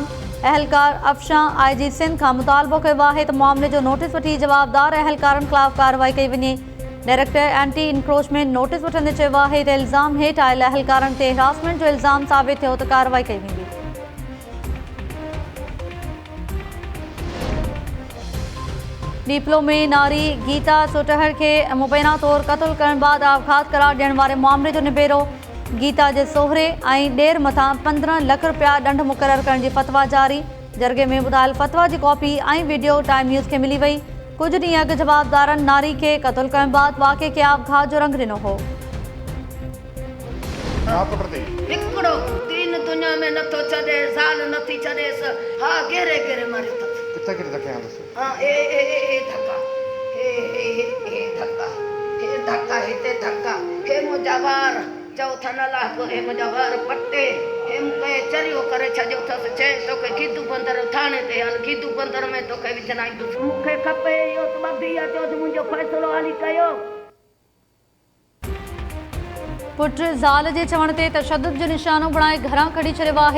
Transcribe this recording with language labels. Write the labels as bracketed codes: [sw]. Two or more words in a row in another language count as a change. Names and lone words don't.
[sd] अहलकार अफशां IG सिंध खां मुतालबो कयो आहे त मामले जो नोटिस वठी जवाबदार अहलकारनि ख़िलाफ़ कार्रवाई कई वञे। डायरेक्टर एंटी इंक्रोचमेंट नोटिस वठंदे चयो आहे त इल्ज़ाम हेठि आयल अहलकारनि ते हिरासमेंट जो इल्ज़ाम साबित थियो त कार्रवाई कई वेंदी। डीपलो में नारी गीता सोटहर के मुबैना तौर क़त्ल करण बाद आघात करार ॾियण वारे मामले जो निबेरो। गीता जे सोहरे ऐं ॾेर मथां 15 लाख रुपया ॾंढ मुक़रर करण जी फतवा जारी। जरगे में ॿुधायल फतवा जी कॉपी ऐं वीडियो टाइम न्यूज़ खे मिली वई। कुछ ॾींहं अॻु जवाबदारनि नारी खे क़त्ल करण बाद वाक़े खे आघात जो रंग ॾिनो हो। हिकिड़ो दीन दुनिया में नथो छॾे, ज़ाल नथी छॾेस। हा घेरे घेरे मारियो अथसि। किथे किथे धके आंदसि? हाँ ए धक्का, हे धक्का, हे धक्का, हिते धक्का, हे मुंहिंजा वार चौथा न लाको, हे मुंहिंजा वार पटे, हे मूंखे चरियो करे छॾियो अथसि। चए तोखे गीदू बंदर थाणे ते हल, गीदू बंदर में तोखे विझणाईंदुसि। मूंखे खपे इहो त बबीअ जो मुंहिंजो फ़ैसिलो हाली कयो। पुट ज़ाल जे चवण ते तशद्दुद जो निशानो बणाए घरां कढी छॾियो आहे।